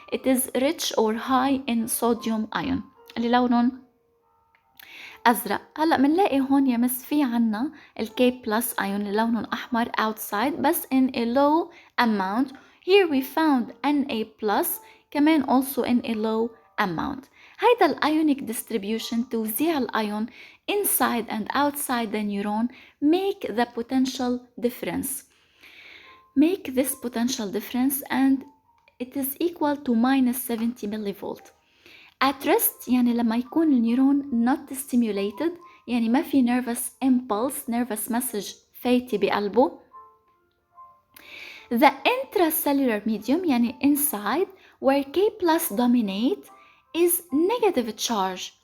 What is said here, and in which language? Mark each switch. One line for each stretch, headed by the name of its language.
English: It is rich or high in sodium ion
Arabic: اللي لونهم أزرق. هلأ منلاقي هون يمس في عنا الK+ ion اللي لونه أحمر
English: outside
Arabic: بس
English: in a low amount. Here we found Na+,
Arabic: كمان
English: also in a low amount.
Arabic: هيدا الأيونيك
English: distribution
Arabic: توزيع الأيون
English: inside and outside the neuron make the potential difference. Make this potential difference, and it is equal to -70 millivolt. At rest
Arabic: يعني لما يكون النيورون
English: not stimulated،
Arabic: يعني ما في
English: nervous impulse, nervous message
Arabic: فايتة بقلبه.
English: The intracellular medium
Arabic: يعني
English: inside where K+ dominate is negative charge.